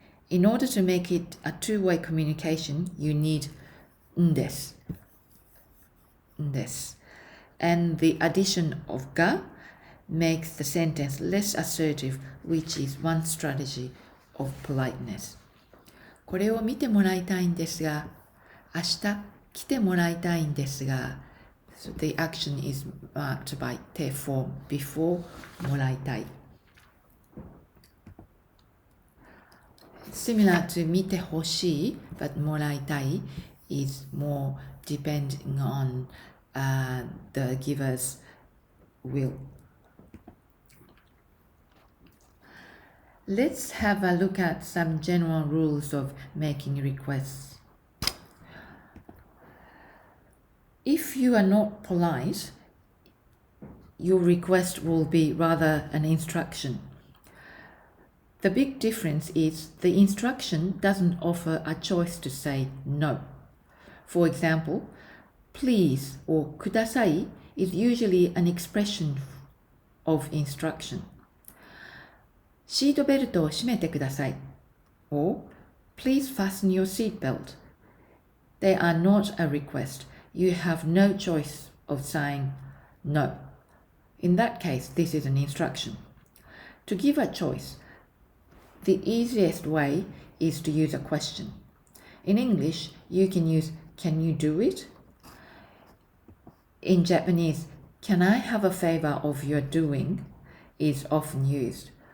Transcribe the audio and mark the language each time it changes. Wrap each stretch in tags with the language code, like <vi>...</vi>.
<en>In order to make it a two-way communication, you need んです.</en> <ja>んです.</ja> <en>And the addition of が makes the sentence less assertive, which is one strategy of politeness.</en> <ja>これを見てもらいたいんですが、明日来てもらいたいんですが、</ja> <en>So the action is marked by te form before もらいたい. Similar to 見てほしい, but もらいたい is more depending on the giver's will. Let's have a look at some general rules of making requests. If you are not polite, your request will be rather an instruction. The big difference is the instruction doesn't offer a choice to say no. For example, please or ください is usually an expression of instruction.</en> <ja>シートベルトを締めてください</ja> <en>or please fasten your seatbelt. They are not a request. You have no choice of saying no. In that case, this is an instruction. To give a choice, the easiest way is to use a question. In English, you can use can you do it? In Japanese, can I have a favor of your doing is often used.</en>